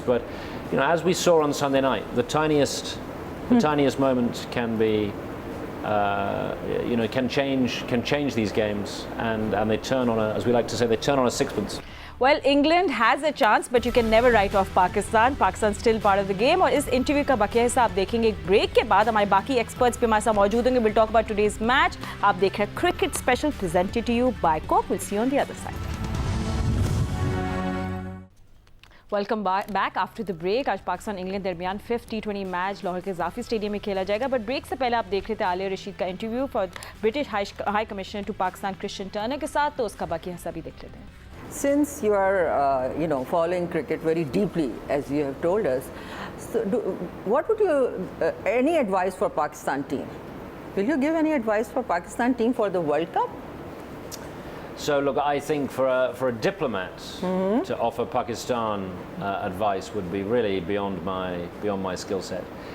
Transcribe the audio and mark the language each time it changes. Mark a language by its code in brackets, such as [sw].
[en] But as we saw on Sunday night, the tiniest moment can be, can change these games, and they turn on as we like to say, they turn on a sixpence. Well, England has a chance, but you can never write off Pakistan. Pakistan still part of the game. [hi] और इस interview का बाकी हिस्सा आप देखेंगे एक break के बाद. हमारे बाकी एक्सपर्ट्स भी हमारे साथ मौजूद होंगे. [en] We'll talk about today's match. [hi] आप देख रहे हैं [en] Cricket Special presented to you by Coke. We'll see you on the other side. Welcome back after the break. [hi] आज पाकिस्तान इंग्लैंड दरमियान 5th T20 मैच लाहौर के इजाफी स्टेडियम में खेला जाएगा. बट ब्रेक से पहले आप देख रहे थे आलिया रशीद का interview [en] for British high commissioner to Pakistan [hi] Christian Turner के साथ. तो उसका बाकी हिस्सा भी देख लेते हैं. [en] Since you are, following cricket very deeply, as you have told us, so what would you, any advice for Pakistan team? Will you give any advice for Pakistan team for the World Cup? So look, I think for a diplomat to offer Pakistan advice would be really beyond my skill set.